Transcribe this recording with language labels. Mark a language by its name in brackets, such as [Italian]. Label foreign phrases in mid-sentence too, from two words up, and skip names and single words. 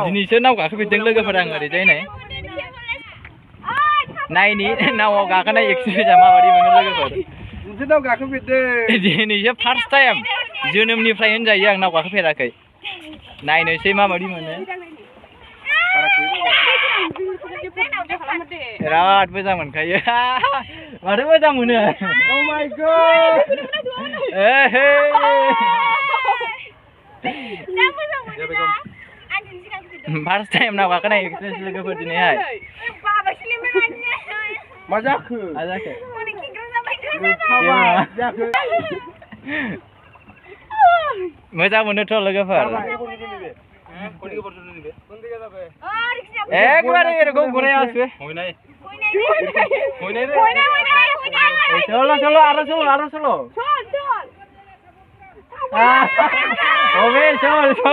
[Bodo] दिनैसो नाव गाखोफेरदों लोगोफोर आं ओरैजाय नायनि नावआव गाखोनाय एक्सपिरियेन्सआ माबायदि मोनो लोगोफोर दिनैसो नाव गाखोफेरदों दिनैसो [English] first time [Bodo] जोनोमनिफ्राय होनजायो आं नाव गाखोफेराखै नायनोसै माबायदि मोनो बिराद मोजां मोनखायो माथो मोजां मोनो [English] Oh my god first time [Bodo] नाव गाखोनाय एक्सपिरियेन्स लोगोफोर दिनैहाय मा जाखो मोजां मोनोथ' लोगोफोर एकबारे एरखौ घुरायासै [Hindi] चलो चलो [Bodo] आरो चलो ओबे चल